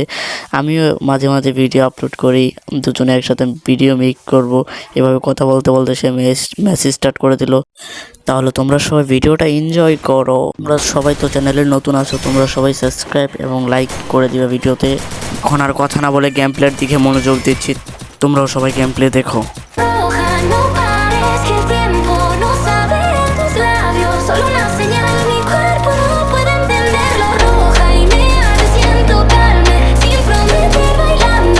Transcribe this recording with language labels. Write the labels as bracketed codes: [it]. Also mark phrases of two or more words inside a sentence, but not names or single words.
[bn] আমিও মাঝে মাঝে ভিডিও আপলোড করি, দুজনে একসাথে ভিডিও মেক করব। এভাবে কথা বলতে বলতে সে মেসেজ স্টার্ট করে দিল। তাহলে তোমরা সবাই ভিডিওটা এনজয় করো। তোমরা সবাই তো চ্যানেলে নতুন আছো, তোমরা সবাই সাবস্ক্রাইব এবং লাইক করে দিবে ভিডিওতে। এখন আর কথা না বলে গেম প্লের দিকে মনোযোগ দিচ্ছি, তোমরাও সবাই গেম প্লে দেখো। [es] No pares, que el tiempo no sabe en tus labios. Solo una señal, mi cuerpo no puede entenderlo. Roja y me arde, siento calme, sin prometer bailando.